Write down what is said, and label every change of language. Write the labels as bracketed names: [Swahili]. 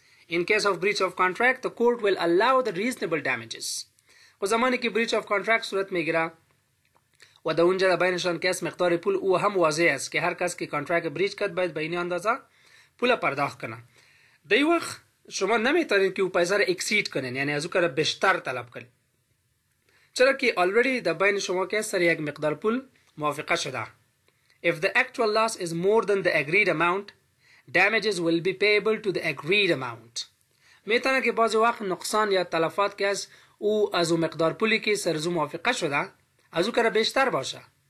[English] In case of breach of contract, the court will allow the reasonable damages. [Persian] و زمانی که breach of contract صورت میگیره و در اونجا بینشان کس مقدار پول او هم واضح است که هر کس که کانترکت بریچ کرد باید به این اندازه پول پرداخت کنه. در این وقت شما نمیتونید که او پیسه را اکسید کنین، یعنی از او کار بیشتر طلب کنید، چرا که already در بین شما کس سر یک مقدار پول موافقه شده. [English] If the actual loss is more than the agreed amount, damages will be payable to the agreed amount. [Persian] میتونه که بعضی وقت نقصان یا تلفات که او از او مقدار پولی که سرزو موافقه شده از او کار بیشتر باشه.